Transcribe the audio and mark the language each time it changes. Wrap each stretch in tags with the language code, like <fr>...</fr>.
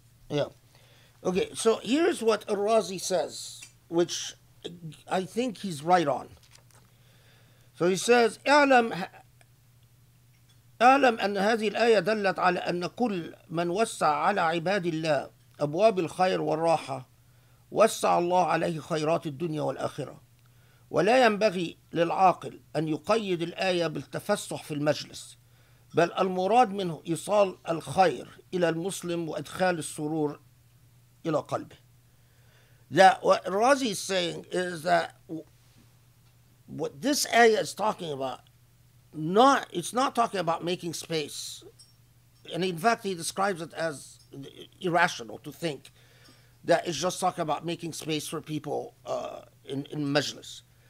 <en>Yeah. Okay, so here's what Ar-Razi says, which I think he's right on.</en> <ar>So he says, اعلم أن هذه الآية دلت على أن كل من وسع على عباد الله أبواب الخير والراحة وسع الله عليه خيرات الدنيا والآخرة، ولا ينبغي للعاقل أن يقيد الآية بالتفسح في المجلس، بل المراد منه إيصال الخير إلى المسلم وإدخال السرور إلى قلبه.</ar> <en>That what Razi is saying is that what this ayah is talking about, it's not talking about making space. And in fact, he describes it as irrational to think that it's just talking about making space for people in majlis.</en>